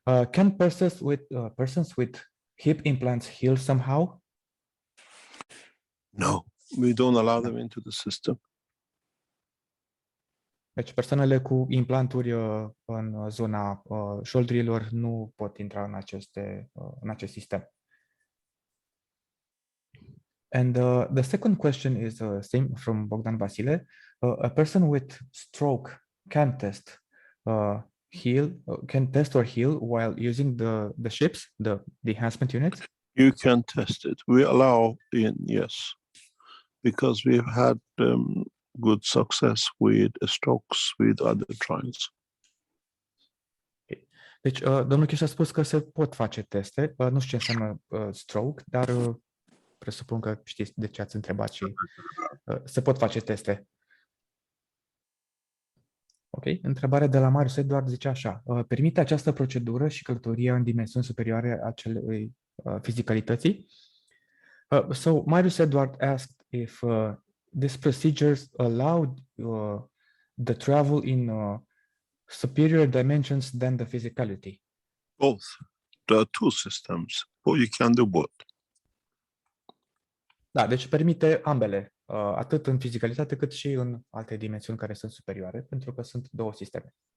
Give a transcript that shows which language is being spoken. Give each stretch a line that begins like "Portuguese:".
English: Can persons with hip implants heal somehow? No, we don't allow them into the system.
Romanian: Deci persoanele cu implanturi în zona șoldrilor nu pot intra în acest sistem.
English: And the second question is same from Bogdan Vasile. A person with stroke can test or heal while using the ships, the enhancement units? You can test it. We allow in, yes, because we've had good success with strokes, with other trials. Okay.
Romanian: Deci, domnul Keshe a spus că se pot face teste. Nu știu ce înseamnă stroke, dar presupun că știți de ce ați întrebat și se pot face teste. Ok. Întrebarea de la Marius Eduard zice așa. Permite această procedură și călătoria în dimensiuni superioare acelei fizicalității?
English: So Marius Eduard asked if these procedures allowed the travel in superior dimensions than the physicality? Both. There are two systems, but you can do both.
Romanian: Da, deci permite ambele, atât în fizicalitate cât și în alte dimensiuni care sunt superioare, pentru că sunt două sisteme.